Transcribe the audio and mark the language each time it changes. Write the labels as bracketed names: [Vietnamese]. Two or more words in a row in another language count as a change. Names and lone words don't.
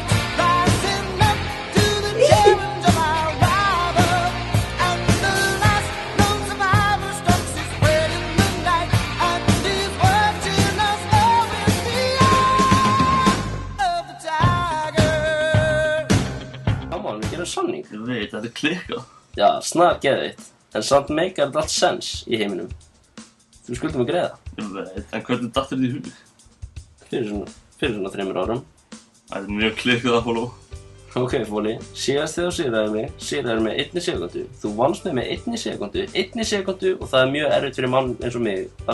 [English] Rising up to the challenge of our rival. And the last known survivor stalks his prey in the night. And he's watching us all with the eye of the tiger. Come on, [Icelandic] við gerum samning. Ég veit, þetta klikkað. Já, snar geðveitt. En samt meikar þetta allt sens í heiminum. Þú skuldum að greiða. Ég veit, en hvernig datt þér í hug? Fyrir svona 3 árum. Það er mjög klikkað að follow. Ok, Fóli. Síðast þegar þú sigraðir mig 1 sekúndu. Þú vannst mig með 1 sekúndu og það er mjög erfitt fyrir mann eins og mig að